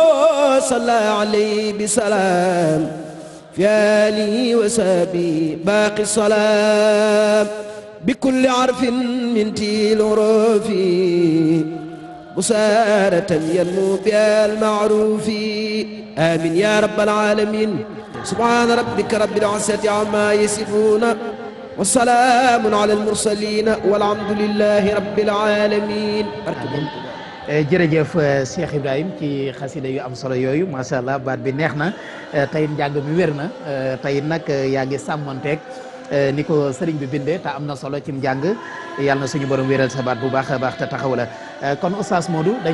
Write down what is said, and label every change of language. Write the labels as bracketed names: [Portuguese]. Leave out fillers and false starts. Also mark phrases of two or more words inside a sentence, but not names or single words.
[Arabic] صلى عليه بسلام في آله وصحبه باقي السلام بكل عرف من تيل رفي بسارة ينمو بها المعروف آمين يا رب العالمين سبحان ربك رب العزة عما يصفون والسلام على المرسلين والحمد لله رب العالمين. [Wolof] jërëjëf Cheikh Ibrahim ci xasida yu am solo yooyu [Arabic] ما شاء الله [Wolof] baat bi neex na tey njàng mi wér na tey nag yaa ngi sàmmanteeg ni ko sëriñ bi bindee te am na solo ci njàng yàlla na suñu borom wéral sa baat bu baax a baax te taxaw la kon Oustaz Modou